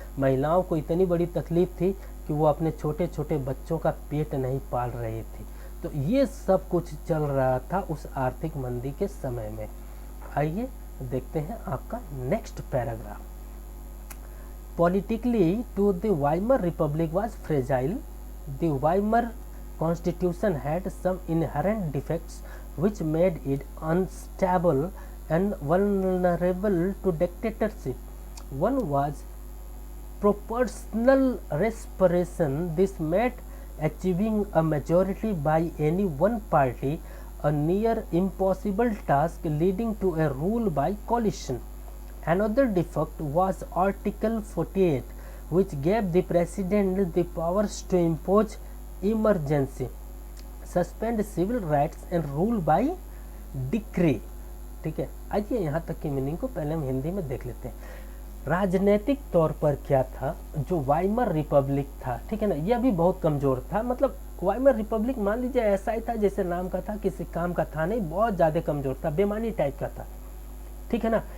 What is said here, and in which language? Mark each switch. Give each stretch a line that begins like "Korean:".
Hindi: महिलाओं को इतनी बड़ी तकलीफ़ थी कि वो अपने छोटे छोटे बच्चों का पेट नहीं पाल रही थी। तो ये सब कुछ चल रहा था उस आर्थिक मंदी के समय में। आइए देखते हैं आपका next paragraph.
English: Politically to the Weimar republic was fragile. The Weimar constitution had some inherent defects which made it unstable and vulnerable to dictatorship. One was proportional respiration. This made achieving a majority by any one party a near impossible task, leading to a rule by coalition. Another defect was Article 48, which gave the president the powers to impose emergency, suspend civil rights and rule by decree,
Hindi: ठीक है। आइए यहाँ तक की meaning को पहले हम हिंदी में देख लेते हैं। राजनीतिक तौर पर क्या था, जो वाइमर रिपब्लिक था, ठीक है ना, यह भी बहुत कमज़ोर था। मतलब वाइमर रिपब्लिक मान लीजिए ऐसा ही था जैसे नाम का था, किसी काम का था नहीं, बहुत ज़्यादा कमज़ोर था, बेमानी टाइप का था, ठीक है ना।